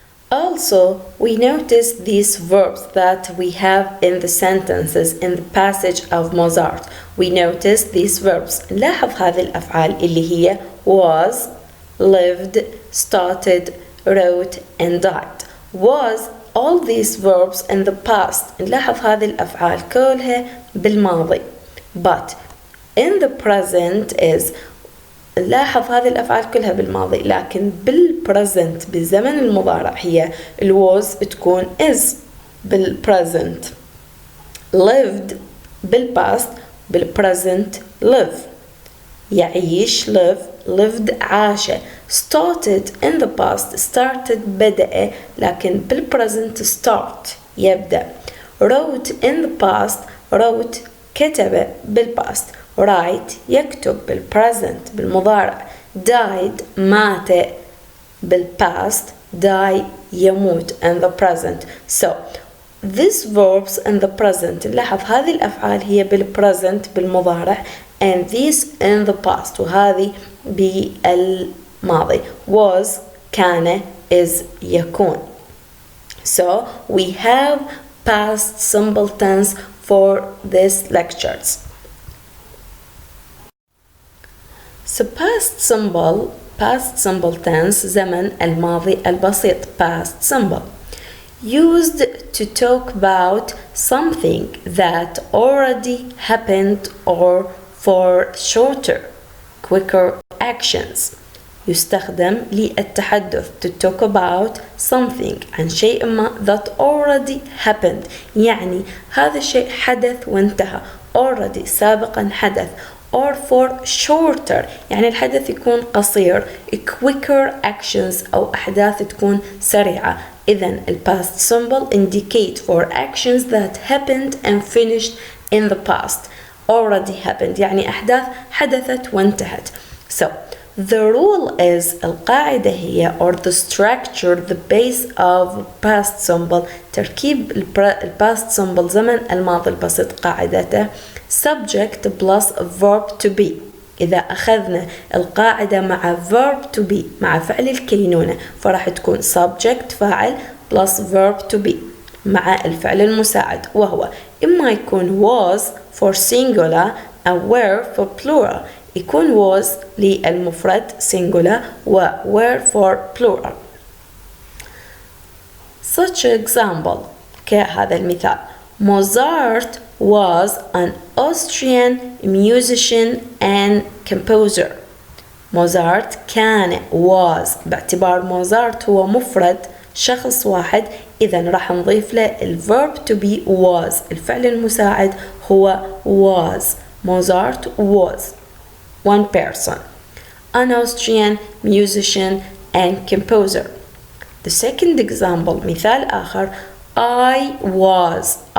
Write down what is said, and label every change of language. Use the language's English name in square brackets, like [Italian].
[English] Also, we notice these verbs that we have in the sentences in the passage of Mozart. We notice these verbs. [Arabic] نلاحظ هذه الأفعال اللي هي [English] was, lived, started, wrote, and died. Was, all these verbs in the past. [Arabic] نلاحظ هذه الأفعال كلها بالماضي. [English] But in the present is, [Arabic] نلاحظ هذه الأفعال كلها بالماضي، لكن بالpresent بالزمن المضارع هي was تكون is بالpresent. [English] Lived بالpast بالpresent live. يعيش live, lived عاش. Started in the past, started بدأ، لكن بالpresent start يبدأ. Wrote in the past, wrote كتب بالpast. [Arabic] Write يكتب بالpresent بالمضارع. [English] Died مات بالpast. Die يموت in the present. So these verbs in the present، [Arabic] نلاحظ هذه الأفعال هي بالpresent بالمضارع [English] and these in the past، [Arabic] وهذه بالماضي. [English] Was كان is يكون. So we have past simple tense for these lectures. So past simple tense [Arabic] زمن الماضي البسيط, [English] past simple, used to talk about something that already happened or for shorter, quicker actions. [Arabic] يستخدم للتحدث [English] to talk about something [Arabic] عن شيء ما [English] that already happened, [Arabic] يعني هذا الشيء حدث وانتهى, already سابقا حدث, [English] or for shorter [Arabic] يعني الحدث يكون قصير, [English] quicker actions [Arabic] أو أحداث تكون سريعة. [English] إذن past simple indicate for actions that happened and finished in the past. Already happened [Arabic] يعني أحداث حدثت وانتهت. [English] So the rule is, [Arabic] القاعدة هي, [English] or the structure, the base of past simple, تركيب past simple [Arabic] زمن الماضي البسيط قاعدته [English] subject plus verb to be. [Arabic] إذا أخذنا القاعدة مع verb to be مع فعل الكينونة فراح تكون subject فاعل plus verb to be. مع الفعل المساعد، وهو إما يكون was [English] for singular [Arabic] أو were [English] for plural. [Arabic] يكون was للمفرد singular و were [English] for plural. Such example [Arabic] كهذا المثال: [English] Mozart was an Austrian musician and composer. [Arabic] موزارت كان was، باعتبار موزارت هو مفرد شخص واحد، إذا راح نضيف له الverb to be was. الفعل المساعد هو was. [English] Mozart was one person, an Austrian musician and composer. The second example [Arabic] مثال آخر: [English] I was.